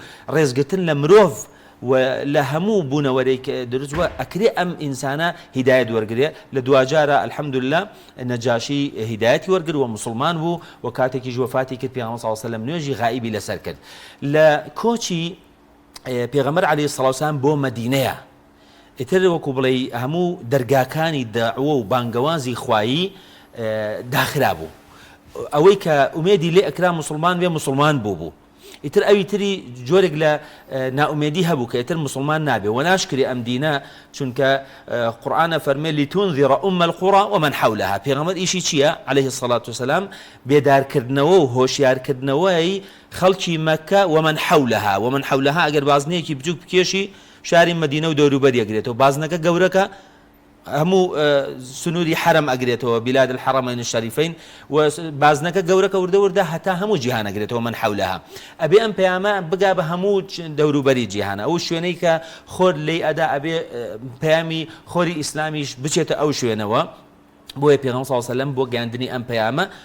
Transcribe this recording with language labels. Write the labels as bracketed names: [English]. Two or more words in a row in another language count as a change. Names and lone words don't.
[Central Kurdish] ڕێزگرتن لە مرۆڤ و لە هەموو بوونەوەرێک دروستوە ئەکرێ ئەم ئینسانە هیدایەت وەرگرێ لە دوجارە الحەمدولله نەجاشی هیدایەتی وەرگر و مسلمان بوو و کاتێکیش وەفاتی کرد پێغەمبەر [Arabic] صلی الله علیه و سلم [Central Kurdish] نوێژی غائبی لەسەر کرد لە کۆچی پێغەمبەر [Arabic] عەلەیهی سەڵات وسەلام [Central Kurdish] بۆ مەدینەیە ئیتر وەکو بڵێ هەموو دەرگاکانی داعوە و بانگەوازی خوایی داخرا بوو ئەوەی کە ئومێدی لێ ئەکرا مسلمان بێ مسلمان بوو ئیتر ئەوی تری جۆرێک لە ناومێدی هەبوو کە ئیتر مسلمان نابێ و ناشکری ئەم دینە چونکە قورئانە فەرمێ [Arabic] لتونذر أم القرى ومن حولها [Central Kurdish] پێغەمبەر ئیشی چییە [Arabic] عليه الصلاة والسلام [Central Kurdish] بێدارکردنەوە و هۆشیارکردنەوەی خەڵکی مەکە [Arabic] ومن حولها [Central Kurdish] ئەگەر بازنەیەکی بچووک بکێشی شاری مەدینە و دەوروبەری ئەگرێتەوە بازنەکە گەورەکە هەموو سنووری حرم ئەگرێتەوە [Arabic] بلاد الحرمين الشريفين [Central Kurdish] و بازنەکە گەورەکە وردە هەتا هەموو جیهان ئەگرێتەوە [Arabic] من حولها [Central Kurdish] ئەبێ ئەم پەیامە بگا بە هەموو دەوروبەری جیهانە ئەو شوێنەی کە خۆر لێی ئەدا ئەبێ پەیامی خۆری ئیسلامیش بچێتە ئەو شوێنەوە بۆیە پێغەمبەر [Arabic] صلی الله علیه و سلم [Central Kurdish] بۆ گەیاندنی ئەم پەیامە